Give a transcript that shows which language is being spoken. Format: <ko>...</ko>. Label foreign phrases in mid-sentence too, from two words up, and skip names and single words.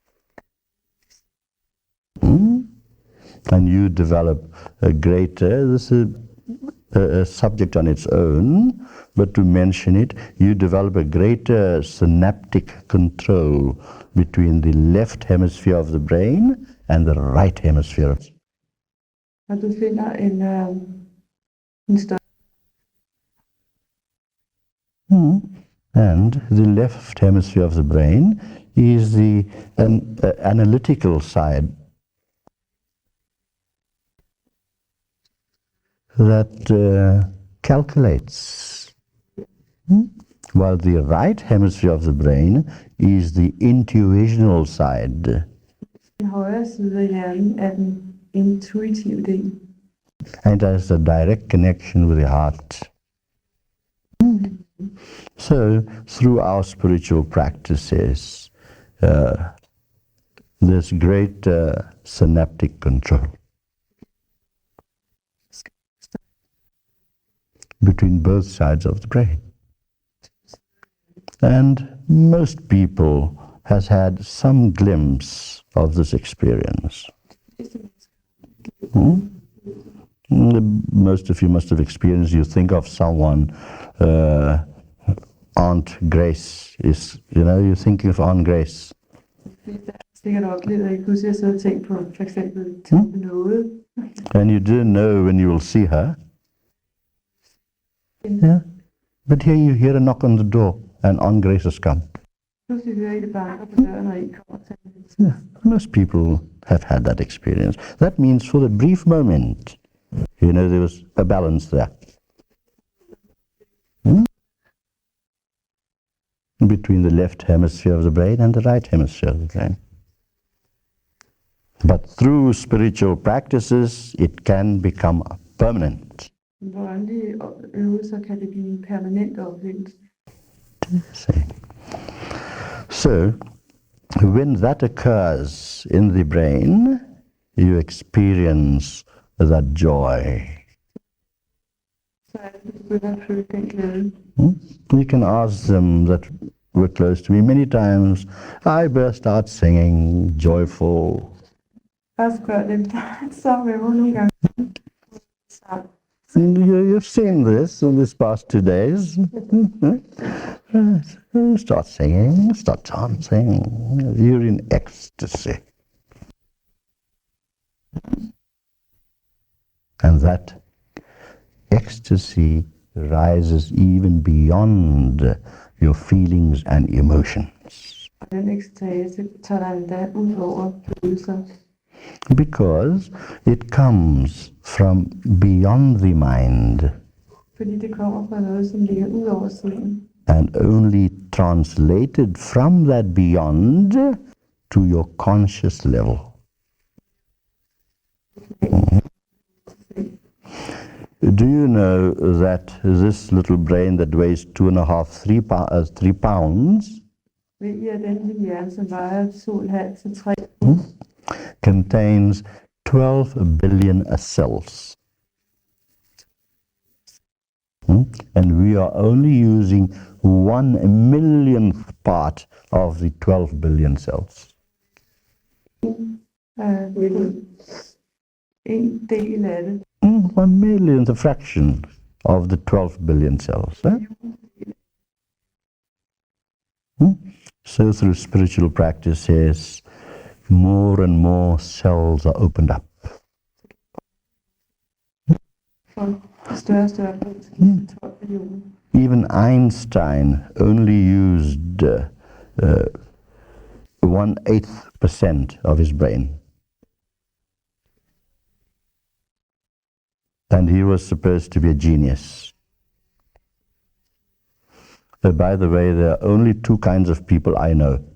<en>And you develop a greater, this is a subject on its own, but to mention it, you develop a greater synaptic control between the left hemisphere of the brain and the right hemisphere.</en> <da>Og du finder en større</da> <en>And the left hemisphere of the brain is the analytical side that calculates, while the right hemisphere of the brain is the intuitional side.</en> <da>Den højre side af hjernen er den intuitive del.</da> <en>And it has a direct connection with the heart. So, through our spiritual practices, there's great synaptic control between both sides of the brain. And most people has had some glimpse of this experience. Most of you must have experienced, you think of someone, Aunt Grace is, you're thinking of Aunt Grace.</en> <da>Sikkert oplevet, at I pludselig har siddet og tænkt på for eksempel Tante Nåde.</da> <en>And you don't know when you will see her. Yeah. But here you hear a knock on the door and Aunt Grace has come.</en> <da>Pludselig hører I det banker på døren, og I kommer til.</da> <en>Yeah. Most people have had that experience. That means for a brief moment, there was a balance there. Between the left hemisphere of the brain and the right hemisphere of the brain. But through spiritual practices, it can become permanent.</en> <da>Hvor åndelige øvelser kan det blive en permanent oplevelse.</da> <en>So, when that occurs in the brain, you experience that joy.</en> <da>Så du begynder at føle den glæde.</da> <en>You can ask them that were close to me many times. I burst out singing, joyful.</en> <da>Bare spørg dem, der er sammen med mig nogle gange.</da> <en>You've seen this in these past 2 days. Start singing, start dancing. You're in ecstasy. And that ecstasy rises even beyond your feelings and emotions.</en> <da>Og den ekstase tager dig endda ud over følelser.</da> <en>Because it comes from beyond the mind.</en> <da>Fordi det kommer fra noget, som ligger ud over sindet.</da> <en>And only translated from that beyond to your conscious level. Do you know that this little brain that weighs 3 pounds</en> <da>Ved I, at den lille hjerne, som vejer 2,5 til 3</da> <en>contains 12 billion cells? And we are only using 1 millionth part of the 12 billion cells.</en> <da>En del af det.</da> <en>1 millionth, a fraction of the 12 billion cells. So through spiritual practices, more and more cells are opened up.</en> <da>For større og større brug til 12 millioner.</da> <en>Even Einstein only used 1/8% of his brain. And he was supposed to be a genius. By the way, there are only 2 kinds of people I know.</en>